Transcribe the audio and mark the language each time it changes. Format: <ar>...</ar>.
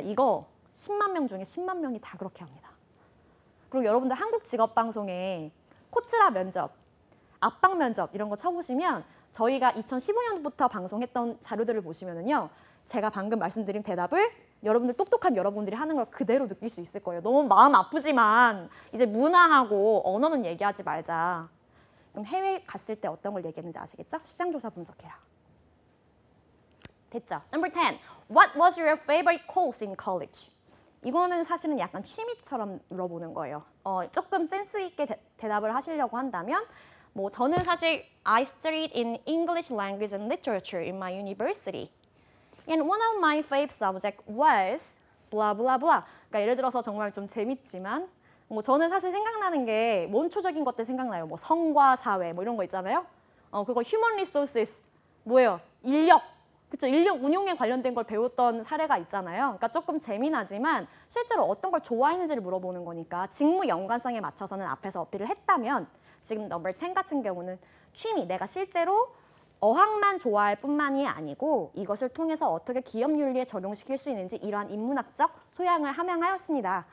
<ko>이거 10만 명 중에 10만 명이 다 그렇게 합니다. 그리고 여러분들 한국 직업방송에 코트라 면접, 압박 면접 이런 거 쳐보시면 저희가 2015년부터 방송했던 자료들을 보시면은요. 제가 방금 말씀드린 대답을 여러분들 똑똑한 여러분들이 하는 걸 그대로 느낄 수 있을 거예요. 너무 마음 아프지만 이제 문화하고 언어는 얘기하지 말자. 그럼 해외 갔을 때 어떤 걸 얘기했는지 아시겠죠? 시장조사 분석해라. 됐죠?</ko> <en>Number 10. What was your favorite course in college?</en> <ko>이거는 사실은 약간 취미처럼 물어보는 거예요. 조금 센스 있게 대답을 하시려고 한다면 뭐 저는 사실</ko> <en>I studied in English language and literature in my university. And one of my favorite subject was blah blah blah.</en> <ko>그러니까 예를 들어서 정말 좀 재밌지만 뭐 저는 사실 생각나는 게 원초적인 것들 생각나요. 뭐 성과 사회 뭐 이런 거 있잖아요. 그거 human resources 뭐예요? 인력. 그렇죠. 인력 운용에 관련된 걸 배웠던 사례가 있잖아요. 그러니까 조금 재미나지만 실제로 어떤 걸 좋아했는지를 물어보는 거니까 직무 연관성에 맞춰서는 앞에서 어필을 했다면 지금 넘버 10 같은 경우는 취미, 내가 실제로 어학만 좋아할 뿐만이 아니고 이것을 통해서 어떻게 기업 윤리에 적용시킬 수 있는지 이러한 인문학적 소양을 함양하였습니다.</ko>